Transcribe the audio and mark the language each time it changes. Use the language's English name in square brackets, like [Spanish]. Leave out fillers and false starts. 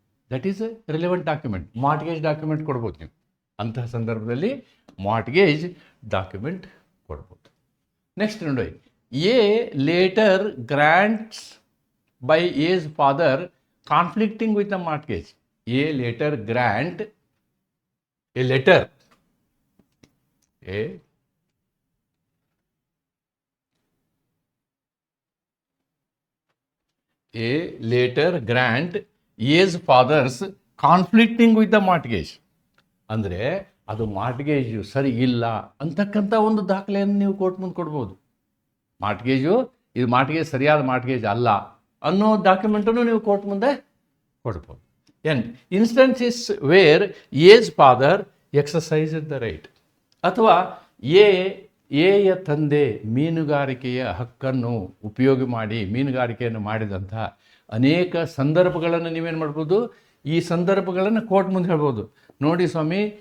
[English] That is a relevant document. [Kannada] Mortgage document ಕೊಡ್ಬೋದು ನೀವು. ಅಂತಹ ಸಂದರ್ಭದಲ್ಲಿ ಮಾರ್ಟ್ಗೇಜ್ ಡಾಕ್ಯುಮೆಂಟ್ ಕೊಡ್ಬೋದು. [English] Next ನೋಡಿ, a later grants by A's father conflicting with the mortgage. A later grant a letter, a later grant A's father's conflicting with the mortgage. [Kannada] ಅಂದರೆ ಅದು ಮಾರ್ಟ್ಗೇಜು ಸರಿ ಇಲ್ಲ ಅಂತಕ್ಕಂಥ ಒಂದು ದಾಖಲೆಯನ್ನು ನೀವು ಕೋರ್ಟ್ ಮುಂದೆ ಕೊಡ್ಬೋದು. ಮಾರ್ಟ್ಗೇಜು ಇದು ಮಾರ್ಟ್ಗೇಜ್ ಸರಿಯಾದ ಮಾರ್ಟ್ಗೇಜ್ ಅಲ್ಲ ಅನ್ನೋ ಡಾಕ್ಯುಮೆಂಟನ್ನು ನೀವು ಕೋರ್ಟ್ ಮುಂದೆ ಕೊಡ್ಬೋದು. [English] and instances where A's father exercise the right, [Kannada] ಅಥವಾ ಎಯ ತಂದೆ ಮೀನುಗಾರಿಕೆಯ ಹಕ್ಕನ್ನು ಉಪಯೋಗ ಮಾಡಿ ಮೀನುಗಾರಿಕೆಯನ್ನು ಮಾಡಿದಂಥ ಅನೇಕ ಸಂದರ್ಭಗಳನ್ನು ನೀವೇನು ಮಾಡ್ಬೋದು, ಈ ಸಂದರ್ಭಗಳನ್ನು ಕೋರ್ಟ್ ಮುಂದೆ ಹೇಳ್ಬೋದು. ನೋಡಿ ಸ್ವಾಮಿ,